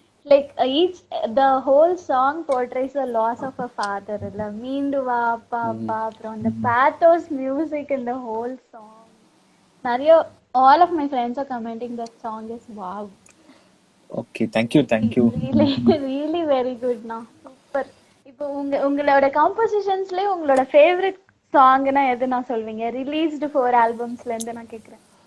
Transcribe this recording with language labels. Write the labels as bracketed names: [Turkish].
[English] Like each the whole song portrays the loss of a father. [Tamil] இல்ல மீண்டு வா அப்பா அப்பா அப்புறம் அந்த [English] pathos music in the whole song. [Tamil] நிறைய [English] all of my friends are commenting that song is wow. Okay, thank you. Really really very good now. Super. [Tamil] இப்போ உங்களோட compositionsலயே உங்களோட favorite songனா எது நான் சொல்வீங்க? Released 4 albumsல இருந்து நான் கேக்குறேன்.